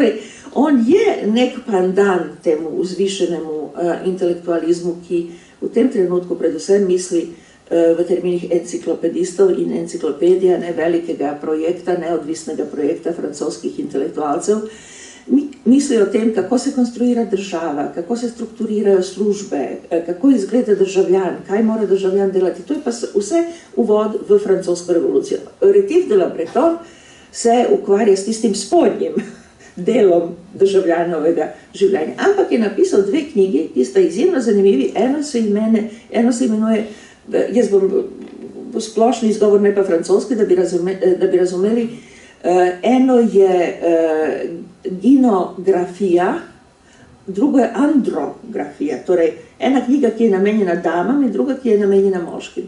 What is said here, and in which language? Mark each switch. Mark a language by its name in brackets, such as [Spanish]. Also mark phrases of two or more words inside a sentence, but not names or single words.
[Slovenian] Torej, On je nek pandan temu vzvišenemu intelektualizmu, ki v tem trenutku predvsem misli v terminih enciklopedistov in enciklopedija, ne velikega projekta, neodvisnega projekta francoskih intelektualcev, mislijo o tem, kako se konstruira država, kako se strukturirajo službe, kako izgleda državljan, kaj mora državljan delati. To je pa vse uvod v francosko revolucijo. Rétif de la Bretonne se ukvarja s tistim spodnjim delom državljanovega življenja. Ampak je napisal dve knjigi, ki sta izjemno zanimivi. Eno se imenuje, jaz bom splošni izgovor, ne pa francoski, da bi razumeli, eno je ginografija, drugo je andrografija, torej ena knjiga, ki je namenjena damam in druga, ki je namenjena moškim.